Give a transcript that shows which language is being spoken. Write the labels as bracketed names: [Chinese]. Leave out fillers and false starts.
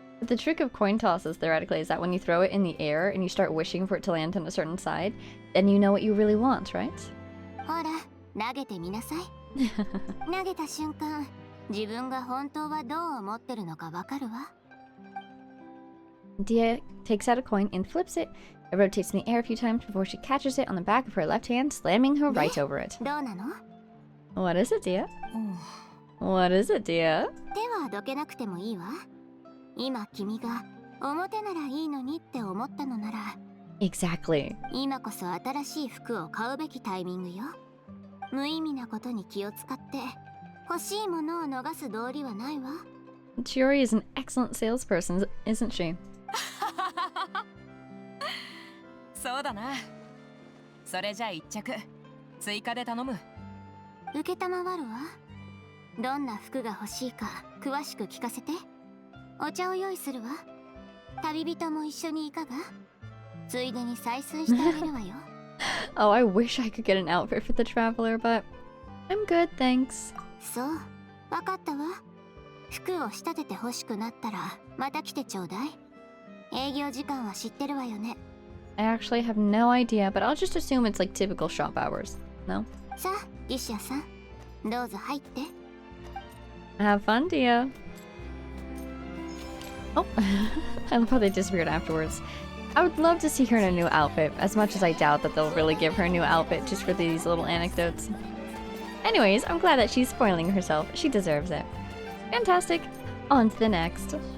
[English] But the trick of coin tosses, theoretically, is that when you throw it in the air and you start wishing for it to land on a certain side, then you know what you really want, right? [Japanese] ほら、投げてみなさい。投げた瞬間、自分が本当はどう思ってるのかわかるわ。 [English] Dia takes out a coin and flips it. It rotates in the air a few times before she catches it on the back of her left hand, slamming her right over it. [Japanese] どうなの？ [English] What is it, Dia? What is it, Dia? [Japanese] 手はどけなくてもいいわ。今君が表ならいいのにって思ったのなら、 [English] Exactly. [Japanese] 今こそ新しい服を買うべきタイミングよ。無意味なことに気を使って欲しいものを逃す道理はないわ。 [English] Chiori is an excellent salesperson, isn't she? [Japanese] そうだな。それじゃあ一着追加で頼む。受けたまわるわ。どんな服が欲しいか詳しく聞かせて。お茶を用意するわ。旅人も一緒にいかが？ついでに採寸してあげるわよ。 [English] Oh, I wish I could get an outfit for the traveler, but I'm good, thanks. [Japanese] そう、わかったわ。服を仕立てて欲しくなったらまた来てちょうだい。営業時間は知ってるわよね。 [English] I actually have no idea, but I'll just assume it's like typical shop hours. No? [Japanese] さあ、リシアさん、どうぞ入って。 [English] Have fun, Dia. Oh, I love how they disappeared afterwards. I would love to see her in a new outfit, as much as I doubt that they'll really give her a new outfit just for these little anecdotes. Anyways, I'm glad that she's spoiling herself. She deserves it. Fantastic. On to the next.